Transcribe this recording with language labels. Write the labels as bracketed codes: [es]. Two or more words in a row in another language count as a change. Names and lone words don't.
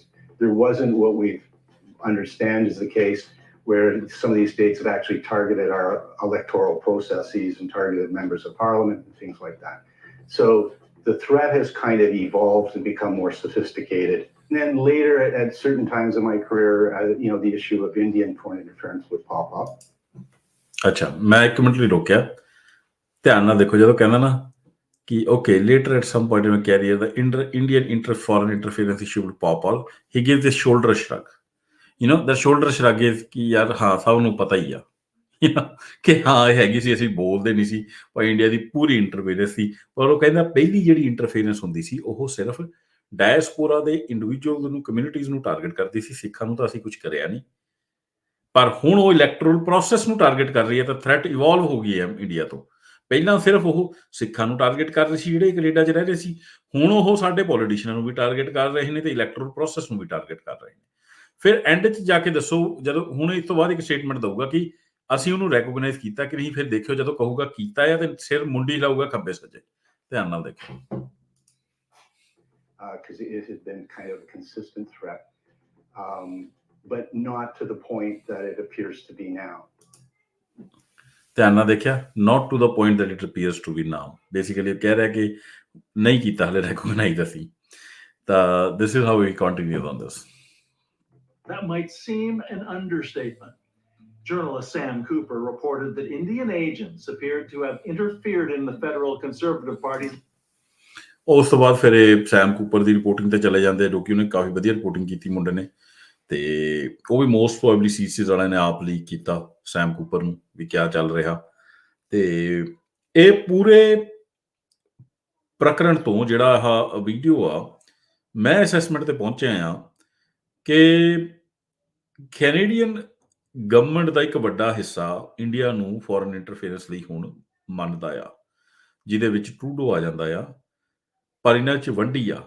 [en] There wasn't what we understand is the case, where some of these states have actually targeted our electoral processes and targeted members of parliament and things like that. So the threat has kind of evolved and become more sophisticated. And then later, at certain times in my career, the issue of Indian foreign interference would pop up. [pa] ਅੱਛਾ, ਮੈਂ 1 ਮਿੰਟ ਲਈ ਰੋਕਿਆ। ਧਿਆਨ ਨਾਲ ਦੇਖੋ, ਜਦੋਂ ਕਹਿੰਦਾ ਨਾ ਕਿ [en] okay, later at some point in my career, the Indian foreign interference issue would pop up, he gives this shoulder shrug. The shoulder shrug is [pa] ਕਿ ਯਾਰ ਹਾਂ ਸਭ ਨੂੰ ਪਤਾ ਹੀ ਆ ਕਿ ਹਾਂ ਇਹ ਹੈਗੀ ਸੀ, ਅਸੀਂ ਬੋਲਦੇ ਨਹੀਂ ਸੀ, ਪਰ ਇੰਡੀਆ ਦੀ ਪੂਰੀ ਇੰਟਰਫੇਰੈਂਸ ਸੀ। ਪਰ ਉਹ ਕਹਿੰਦਾ ਪਹਿਲੀ ਜਿਹੜੀ ਇੰਟਰਫੇਰੈਂਸ ਹੁੰਦੀ ਸੀ ਉਹ ਸਿਰਫ ਡਾਇਸਪੋਰਾ ਦੇ ਇੰਡੀਵਿਜੂਅਲ ਨੂੰ, ਕਮਿਊਨਿਟੀਜ਼ ਨੂੰ ਟਾਰਗੇਟ ਕਰਦੀ ਸੀ। ਸਿੱਖਾਂ ਨੂੰ ਤਾਂ ਅਸੀਂ ਕੁਝ ਕਰਿਆ ਨਹੀਂ, ਪਰ ਹੁਣ ਉਹ [en] electoral process [pa] ਨੂੰ ਟਾਰਗੇਟ ਕਰ ਰਹੀ ਹੈ, ਤਾਂ [en] threat evolve [pa] ਹੋ ਗਈ ਹੈ ਇੰਡੀਆ ਤੋਂ। ਪਹਿਲਾਂ ਸਿਰਫ ਉਹ ਸਿੱਖਾਂ ਨੂੰ ਟਾਰਗੇਟ ਕਰ ਰਹੇ ਸੀ ਜਿਹੜੇ ਕੈਨੇਡਾ 'ਚ ਰਹਿ ਰਹੇ ਸੀ, ਹੁਣ ਉਹ ਸਾਡੇ ਪੋਲੀਟੀਸ਼ੀਅਨਾਂ ਨੂੰ ਵੀ ਟਾਰਗੇਟ ਕਰ ਰਹੇ ਨੇ ਤੇ [en] electoral process [pa] ਨੂੰ ਵੀ ਟਾਰਗੇਟ ਕਰ ਰਹੇ ਨੇ। ਫਿਰ ਐਂਡ 'ਚ ਜਾ ਕੇ ਦੱਸੋ, ਜਦੋਂ ਹੁਣ ਇਸ ਤੋਂ ਬਾਅਦ ਇੱਕ ਸਟੇਟਮੈਂਟ ਦਊਗਾ ਕਿ ਅਸੀਂ ਉਹਨੂੰ ਰੈਕੋਗਨਾਈਜ਼ ਕੀਤਾ ਕਿ ਨਹੀਂ। ਫਿਰ ਦੇਖਿਓ ਜਦੋਂ ਕਹੂਗਾ ਕੀਤਾ ਆ ਤੇ ਸਿਰ ਮੁੰਡੀ ਲਾਊਗਾ ਖੱਬੇ ਸੱਜੇ। ਧਿਆਨ ਨਾਲ ਦੇਖਿਓ। [en] Because it had been kind of a consistent threat, but not to the point that it appears to be now. [pa] ਧਿਆਨ ਨਾਲ ਦੇਖਿਆ, [en] not to the point that it appears to be now. [pa] Basically ਕਹਿ ਰਿਹਾ ਕਿ ਨਹੀਂ ਕੀਤਾ ਹਲੇ ਰੈਕੋਗਨਾਈਜ਼ ਅਸੀਂ। [en] ਤਾਂ this is how we continue on this. That might seem an understatement. Journalist Sam Cooper reported that Indian agents appeared to have interfered in the federal Conservative Party. [pa] ਉਸ ਤੋਂ ਬਾਅਦ ਫਿਰ ਇਹ ਸੈਮ ਕੂਪਰ ਦੀ ਰਿਪੋਰਟਿੰਗ ਤੇ ਚਲੇ ਜਾਂਦੇ, ਜੋ ਕਿ ਉਹਨੇ ਕਾਫੀ ਵਧੀਆ ਰਿਪੋਰਟਿੰਗ ਕੀਤੀ ਮੁੰਡੇ ਨੇ, ਤੇ ਉਹ ਵੀ [en] most probably [pa] ਸੀਸੀਜ਼ ਵਾਲਿਆਂ ਨੇ ਆਪ ਲੀਕ ਕੀਤਾ ਸੈਮ ਕੂਪਰ ਨੂੰ ਵੀ ਕਿਆ ਚੱਲ ਰਿਹਾ। ਤੇ ਇਹ ਪੂਰੇ ਪ੍ਰਕਰਣ ਤੋਂ ਜਿਹੜਾ ਆਹ ਵੀਡੀਓ ਆ, ਮੈਂ ਅਸੈਸਮੈਂਟ ਤੇ ਪਹੁੰਚਿਆ ਆ ਕਿ [en] Canadian government [pa] ਦਾ ਇੱਕ ਵੱਡਾ ਹਿੱਸਾ ਇੰਡੀਆ ਨੂੰ [en] foreign interference [pa] ਲਈ ਹੁਣ ਮੰਨਦਾ ਆ, ਜਿਹਦੇ ਵਿੱਚ ਟਰੂਡੋ ਆ ਜਾਂਦਾ ਆ, ਪਰ ਇਹਨਾਂ 'ਚ ਵੰਡੀ ਆ।